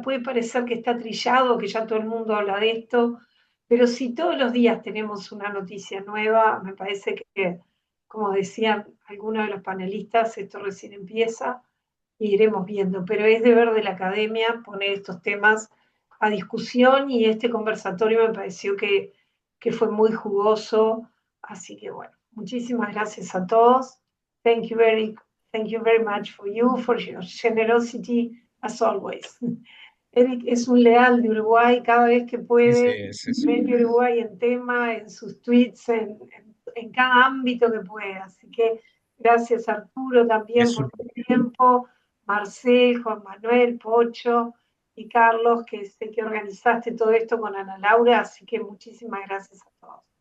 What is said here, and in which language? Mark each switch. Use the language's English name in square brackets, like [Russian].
[Spanish] Puede parecer que está trillado, que ya todo el mundo habla de esto, pero si todos los días tenemos una noticia nueva, me parece que, como decían algunos de los panelistas, esto recién empieza y iremos viendo, pero es deber de la academia poner estos temas a discusión y este conversatorio me pareció que fue muy jugoso, así que bueno, muchísimas gracias a todos. [English] Thank you very much for your generosity as always. [Spanish] Eric es un leal de Uruguay, cada vez que puede, mete Uruguay en tema, en sus tweets, en cada ámbito que pueda. Así que gracias Arturo también por tu tiempo, Marcel, Juan Manuel, Pocho y Carlos, que sé que organizaste todo esto con Ana Laura, así que muchísimas gracias a todos.